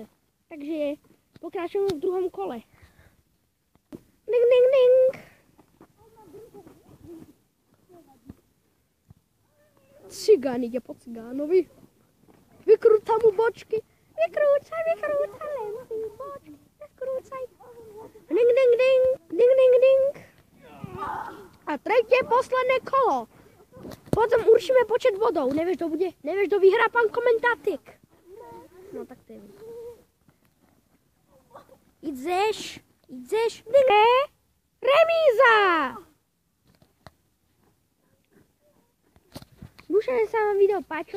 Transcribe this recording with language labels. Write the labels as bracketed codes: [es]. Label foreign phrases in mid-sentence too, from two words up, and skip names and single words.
[sk] Takže pokračujem v druhom kole. Ding, ding, ding. Cigán ide po cigánovi. Vykrúca mu bočky. Vykrúcaj, len si bočky. Vykrúcaj. Ding, ding, ding. Ding, ding, ding. A tretie, posledné kolo. Potom určíme počet bodov. Nevieš, kto bude? Nevieš, kto vyhrá, pán komentátik? No tak to je. Ideš. Ding. Remíza. Dúfam, že sa vám video páčilo.